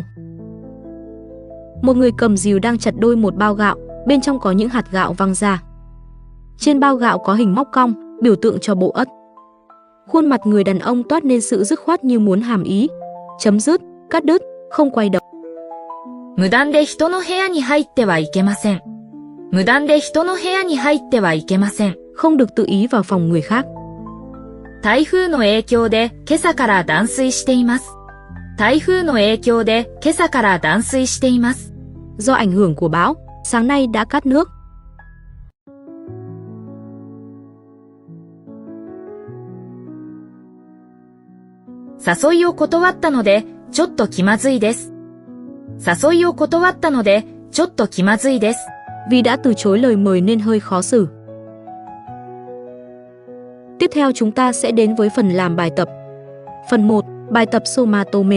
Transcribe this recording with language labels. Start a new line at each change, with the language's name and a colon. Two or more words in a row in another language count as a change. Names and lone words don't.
Vietnamese: Một người cầm rìu đang chặt đôi một bao gạo, bên trong có những hạt gạo văng ra. Trên bao gạo có hình móc cong, biểu tượng cho bộ ất. Khuôn mặt người đàn ông toát lên sự dứt khoát như muốn hàm ý chấm dứt, cắt đứt, không quay đầu.
Japanese: 無断で人の部屋に入ってはいけません。無断で人の部屋に入ってはいけません。
Vietnamese: Không được tự ý vào phòng người khác.
Japanese: 台風の影響で今朝から断水しています。台風の影響で今朝から断水しています。
Vietnamese: Do ảnh hưởng của bão, sáng nay đã cắt nước.
Japanese: 誘いを断ったので、ちょっと気まずいです。誘いを断ったので、ちょっと気まずいです。
Vietnamese: Vì đã từ chối lời mời nên hơi khó xử. Tiếp theo chúng ta sẽ đến với phần làm bài tập. Phần 1, bài tập somatome.